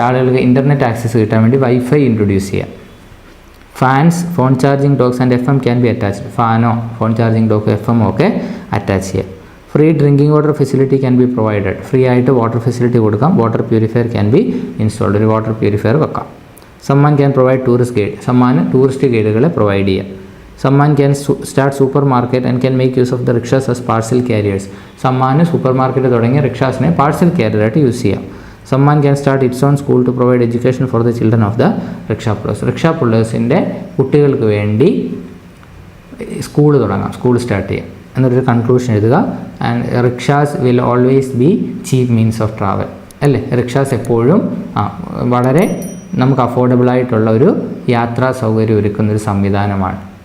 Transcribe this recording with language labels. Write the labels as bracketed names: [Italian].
[Malayalam] ആളുകൾക്ക് internet access കിട്ടാൻ വേണ്ടി വൈഫൈ ഇൻട്രൊഡ്യൂസ് ചെയ്യാം. [English] Fans, phone charging docks and FM can be attached. [Malayalam] ഫാനോ phone charging ഡോക്കോ FM ഒക്കെ attach ചെയ്യാം. [English] Free drinking water facility can be provided. [Malayalam] Free ആയിട്ട് water facility കൊടുക്കാം. [English] Water purifier can be installed. [Malayalam] ഒരു water purifier വെക്കാം. [English] Samman can provide tourist guide. [Malayalam] Samman tourist ഗൈഡുകളെ provide ചെയ്യാം. [English] Someone can start supermarket and can make use of the rickshaws as parcel carriers. [Malayalam] Someone supermarket തുടങ്ങിയ റിക്ഷാസിനെ parcel carrier ആയിട്ട് use ചെയ്യാം. [English] Someone can start its own school to provide education for the children of the rickshaw pullers. [Malayalam] Rickshaw പുള്ളേഴ്സിൻ്റെ കുട്ടികൾക്ക് വേണ്ടി school തുടങ്ങാം, school start ചെയ്യാം എന്നൊരു conclusion എഴുതുക. [English] And rickshaws will always be cheap means of travel, അല്ലേ? [Malayalam] Rickshaws എപ്പോഴും വളരെ നമുക്ക് അഫോർഡബിളായിട്ടുള്ള ഒരു യാത്രാ സൗകര്യം ഒരുക്കുന്നൊരു സംവിധാനമാണ്.